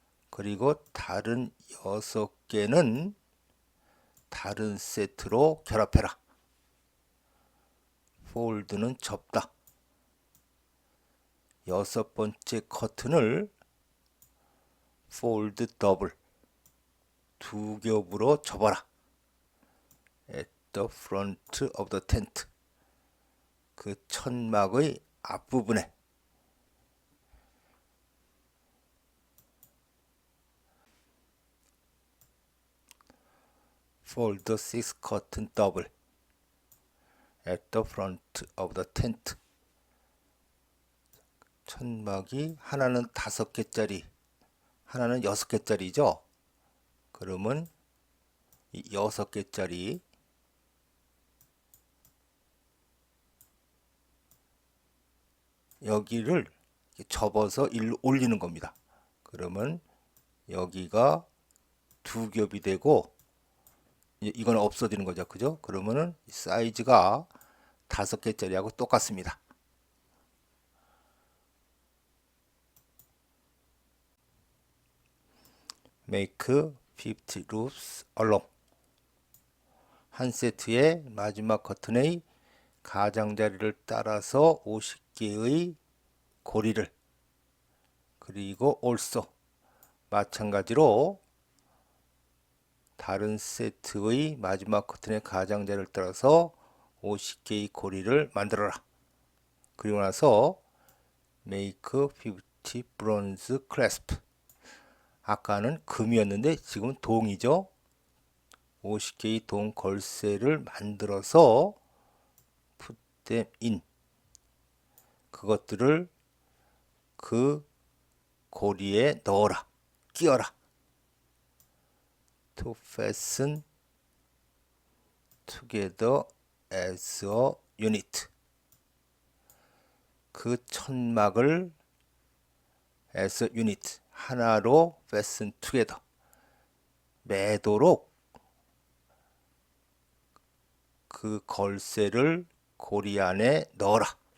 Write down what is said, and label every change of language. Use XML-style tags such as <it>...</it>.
<ko>그리고 다른 6개는 다른 세트로 결합해라. 폴드는 접다. 6번째 커튼을</ko> <en>폴드 더블,</en> <ko>2겹으로 접어라.</ko> <en>at the front of the tent,</en> <ko>그 천막의 앞부분에</ko> <en>fold the 6 curtain double at the front of the tent.</en> <ko>천막이 하나는 5개짜리, 하나는 6개짜리죠. 그러면 이 6개짜리 여기를 접어서 일로 올리는 겁니다. 그러면 여기가 2겹이 되고 이건 없어지는 거죠. 그죠? 그러면은 사이즈가 5개짜리하고 똑같습니다.</ko> <en>make 50 loops along.</en> <ko>한 세트의 마지막 커튼의 가장자리를 따라서 50개의 고리를, 그리고 also 마찬가지로 다른 세트의 마지막 커튼의 가장자리를 따라서 50개의 고리를 만들어라. 그리고 나서</ko> <en>make 50 bronze clasp.</en> <ko>아까는 금이었는데 지금은 동이죠. 50개의 동 걸쇠를 만들어서</ko> <en>put them in.</en> <ko>그것들을 그 고리에 넣어라, 끼워라.</ko> <en>to fasten together as a unit.</en> <ko>그 천막을</ko> <en>as a unit,</en> <ko>하나로</ko> <en>fasten together,</en> <ko>매도록 그 걸쇠를 고리 안에 넣어라.</ko>